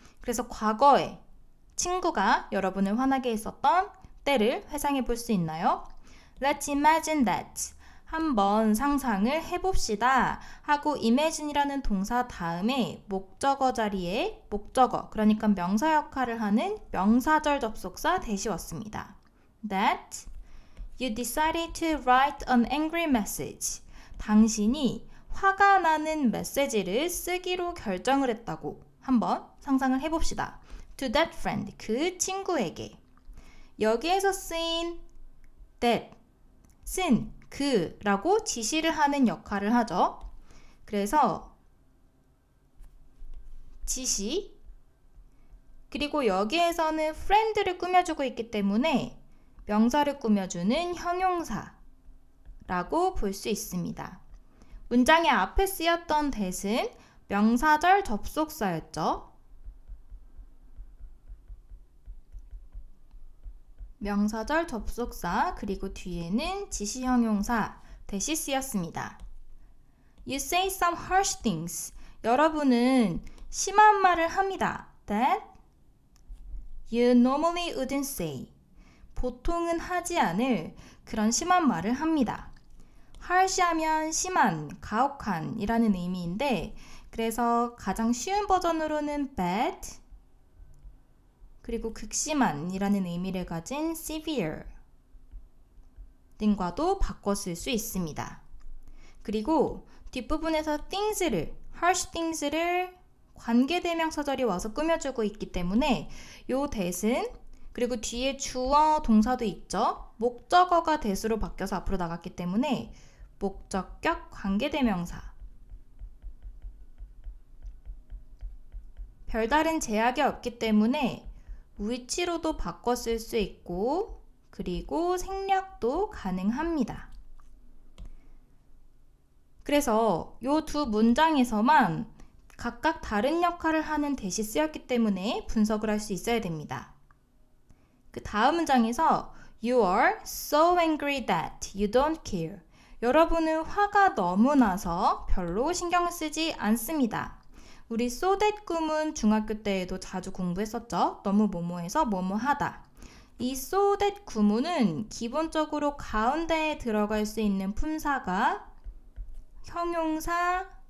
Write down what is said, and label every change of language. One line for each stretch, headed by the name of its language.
Korean: 그래서 과거에 친구가 여러분을 화나게 했었던 때를 회상해 볼 수 있나요?
English: Let's imagine that.
Korean: 한번 상상을 해봅시다 하고 imagine이라는 동사 다음에 목적어 자리에 목적어, 그러니까 명사 역할을 하는 명사절 접속사 that이 왔습니다.
English: That you decided to write an angry message.
Korean: 당신이 화가 나는 메시지를 쓰기로 결정을 했다고 한번 상상을 해봅시다.
English: To that friend,
Korean: 그 친구에게. 여기에서 쓰인 that, 쓴 그라고 지시를 하는 역할을 하죠. 그래서 지시, 그리고 여기에서는 friend를 꾸며주고 있기 때문에 명사를 꾸며주는 형용사라고 볼 수 있습니다. 문장의 앞에 쓰였던 that은 명사절 접속사였죠. 명사절 접속사, 그리고 뒤에는 지시 형용사 that이 쓰였습니다.
English: You say some harsh things.
Korean: 여러분은 심한 말을 합니다.
English: That you normally wouldn't say.
Korean: 보통은 하지 않을 그런 심한 말을 합니다. harsh 하면 심한, 가혹한 이라는 의미인데 그래서 가장 쉬운 버전으로는 bad, 그리고 극심한 이라는 의미를 가진 severe 등과도 바꿔 쓸 수 있습니다. 그리고 뒷부분에서 things를, harsh things를 관계대명사절이 와서 꾸며주고 있기 때문에 요 that은, 그리고 뒤에 주어 동사도 있죠. 목적어가 that으로 바뀌어서 앞으로 나갔기 때문에 목적격 관계대명사, 별다른 제약이 없기 때문에 which로도 바꿔 쓸 수 있고 그리고 생략도 가능합니다. 그래서 이 두 문장에서만 각각 다른 역할을 하는 that이 쓰였기 때문에 분석을 할 수 있어야 됩니다. 그 다음 문장에서
English: You are so angry that you don't care.
Korean: 여러분은 화가 너무 나서 별로 신경을 쓰지 않습니다. 우리 so that 구문 중학교 때에도 자주 공부했었죠. 너무 뭐뭐해서 뭐뭐하다. 이 so that 구문은 기본적으로 가운데에 들어갈 수 있는 품사가 형용사,